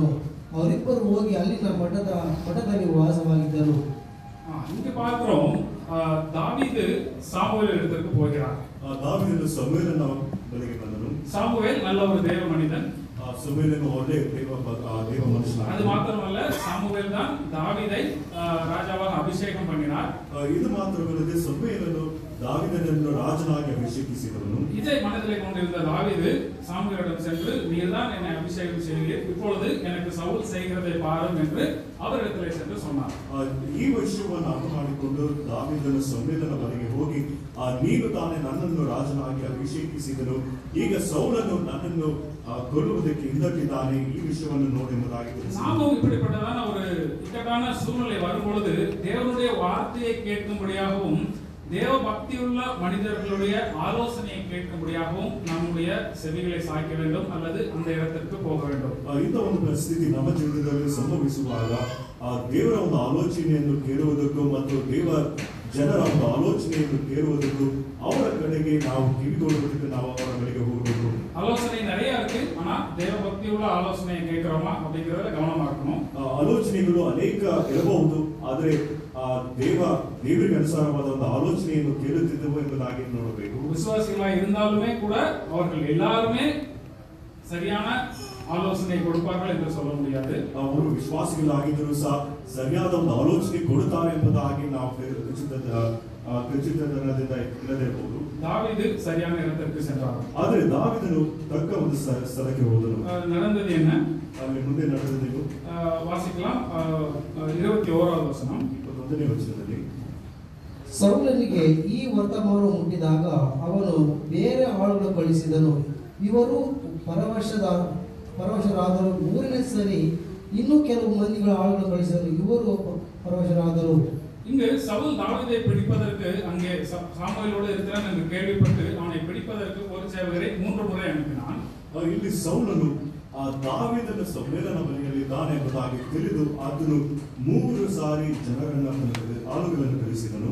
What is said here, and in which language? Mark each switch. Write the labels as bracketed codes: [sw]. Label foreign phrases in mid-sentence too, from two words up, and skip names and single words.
[kn] ಅವರಿಬ್ಬರು ಹೋಗಿ ಅಲ್ಲಿನ ಮಠದಲ್ಲಿ ವಾಸವಾಗಿದ್ದರು. [ta] இங்க பார்க்கிறோம், தாவீது சாமுவேல் இடத்திற்கு போகிறார். [kn] ದಾವೀದನು ಸಮುವೇಲನ ಬಳಿಗೆ ಬಂದನು. [ta] சாமுவேல் நல்ல ஒரு தேவ மனிதன். [kn] ಸಮುವೇಲನು ಒಳ್ಳೆ ದೇವ ಮನುಷ್ಯನ. [ta] அது மாத்திரமல்ல, சாமுவேல் தான் தாவீதை ராஜாவாக அபிஷேகம் பண்ணினார். [kn] ಇದು ಮಾತ್ರವಲ್ಲದೆ ಸಮುವೇಲನು தாவீದನನ್ನು ರಾಜನಾಗಿ ಅಭಿಷೇಕಿಸಿದವನು. [ta] இதை மனதிலே கொண்டிருந்த தாவீது சாமுவேலிடம் சென்று, நீர்தான் என்னை அபிஷேகம் செய்கிறீர், இப்பொழுது எனக்கு சவுல் செய்கிறதை பாரும் என்று அவரிடத்திலே சென்று சொன்னார். [kn] ಈ ವಿಷಯವನ್ನು ಅರ್ಥ ಮಾಡಿಕೊಂಡು ದಾವೀದನು ಸಮುವೇಲನ ಬಳಿಗೆ ಹೋಗಿ, ನೀನು ತಾನೇ ನನ್ನನ್ನು ರಾಜನಾಗಿ ಅಭಿಷೇಕಿಸಿದನು, ಈಗ ಸೌಲನು ನನ್ನನ್ನು கொல்லுவதற்கு ಹಿಂದಟ್ಟಿದ್ದಾನೆ, ಈ ವಿಷಯವನ್ನು ನೋಡಿ ಎಂಬುದಾಗಿ [ta] நாமும் இப்படிப்பட்டதான ஒரு இக்கட்டான சூழ்நிலை வரும்பொழுது தேவனுடைய வார்த்தையை கேட்கும்படியாகவும் தேவ பக்தியுள்ள மனிதர்களுடைய ஆலோசனையை கேட்கும்படியாகவும் நம்முடைய செவிகளை சாய்க்க வேண்டும் அல்லது அந்த இடத்திற்கு போக வேண்டும். [kn] ಇಂಥ ಒಂದು ಪರಿಸ್ಥಿತಿ ನಮ್ಮ ಜೀವಿತದಲ್ಲಿ ಸಂಭವಿಸುವಾಗ ದೇವರ ಒಂದು ಆಲೋಚನೆಯನ್ನು ಕೇಳುವುದಕ್ಕೂ ಮತ್ತು ದೇವ ಜನರ ಒಂದು ಆಲೋಚನೆಯನ್ನು ಕೇಳುವುದಕ್ಕೂ ಅವರ ಕಡೆಗೆ ನಾವು ಕಿವಿಗೊಡುವುದಕ್ಕೆ ನಾವು ಅವರ ಕಡೆಗೆ ಹೋಗಬೇಕು. [ta] ஆலோசனை நிறைய இருக்கு, ஆனா தேவ பக்தியுள்ள ஆலோசனையை கேட்கிறோமா அப்படிங்கறத கவனமா இருக்கணும். [kn] ಆಲೋಚನೆಗಳು ಅನೇಕ ಇರಬಹುದು, ಆದರೆ ದೇವರಿಗೆ ಅನುಸಾರವಾದ ಒಂದು ಆಲೋಚನೆಯನ್ನು ಕೇಳುತ್ತಿದ್ದವು ಎಂಬುದಾಗಿ ನೋಡಬೇಕು. [ta] விசுவாசிகளா இருந்தாலுமே கூட அவர்கள் எல்லாருமே சரியான ஆலோசனை கொடுப்பார்கள் என்று சொல்ல முடியாது. [kn] ಅವರು ವಿಶ್ವಾಸಿಗಳಾಗಿದ್ದರೂ ಸಹ ಸರಿಯಾದ ಒಂದು ಆಲೋಚನೆ ಕೊಡುತ್ತಾರೆ ಎಂಬುದಾಗಿ ನಾವು ಖಚಿತದಿಂದ ಇಲ್ಲದಿರಬಹುದು. [ta] தாவீது சரியான இடத்திற்கு சென்றார். [kn] ಆದರೆ ದಾವೀದನು ತಕ್ಕ ಒಂದು ಸ್ಥಳಕ್ಕೆ ಹೋದನು. [ta] நடந்தது என்ன? [kn] ಅಲ್ಲಿ ಮುಂದೆ ನಡೆದದ್ದು [ta] வாசிக்கலாம். 21வது வசனம். [kn] 21ನೇ ವಚನದಲ್ಲಿ, ಸೌಲನಿಗೆ ಈ ವರ್ತಮಾನ ಮುಟ್ಟಿದಾಗ ಅವನು ಬೇರೆ ಆಳುಗಳು ಕಳಿಸಿದನು. ಇವರು ಪರವಶರಾದರು. ಮೂರನೇ ಸರಿ ಇನ್ನೂ ಕೆಲವು ಮಂದಿಗಳ ಆಳುಗಳು ಕಳಿಸಿದರು. ಇವರು ಪರವಶರಾದರು. [ta] இங்கு சவுல் தாவீதை பிடிப்பதற்கு அங்கே சாமுவேலோடு இருக்கிறான் என்று கேள்விப்பட்டு அவனை பிடிப்பதற்கு ஒரு சேவகரை 3 முறை அனுப்பினான். [kn] ಇಲ್ಲಿ ಸೌಲನು ದಾವೀದನ ಸಮುವೇಲನ ಬಳಿಯಲ್ಲಿದ್ದಾನೆ ಎಂಬುದಾಗಿ ತಿಳಿದು ಆತನು 3 ಸಾರಿ ಆಳುಗಳನ್ನು ಕಳಿಸಿದನು.